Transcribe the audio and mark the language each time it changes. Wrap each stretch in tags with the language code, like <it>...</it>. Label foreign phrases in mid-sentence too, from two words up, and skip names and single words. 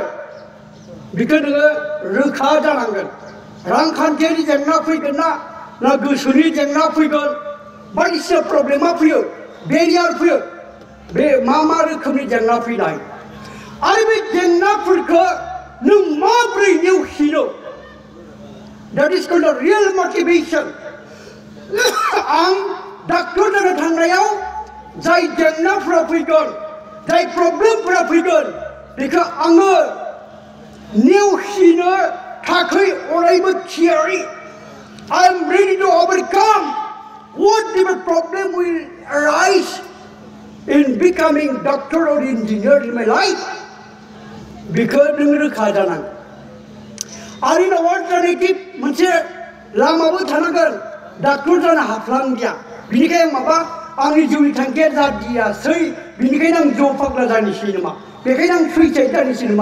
<brx>बेखौ नोङो रोखा जानांगोन. रांखान्थियारि जेंना फैगोन ना गोसोनि जेंना फैगोन? बायदिसिना प्रब्लेमा फैयो, बेरियार फैयो. बे मा रोखोमनि जेंना फैनाय आरो बे जेंनाफोरखौ नों माबोरै नेवसिनो?</brx> <en>That is called the real motivation.</en> <brx>आं डाक्टर जानो थांनायाव जाय जेंनाफोरा फैगोन, जाय प्रब्लेमफोरा फैगोन, बेखौ आङो नेवसिनो थाखाय अरायबो थियारि.</brx> <en>I am ready to overcome whatever problem will arise in becoming doctor or engineer in my life.</en> <brx>बेखौ नों रोखा जानांगोन. आरो उनाव अल्टारनेटिभ मोनसे लामाबो थानांगोन. डाक्टर जानो हाफ्लांदिया, बिनिखायनो आंनि जिउनि थांखिया जादियासै, बिनिखायनो आं जौ फाग्ला जानोसै नामा, बेखायनो आं सुइसाइड जानोसै नामा?</brx>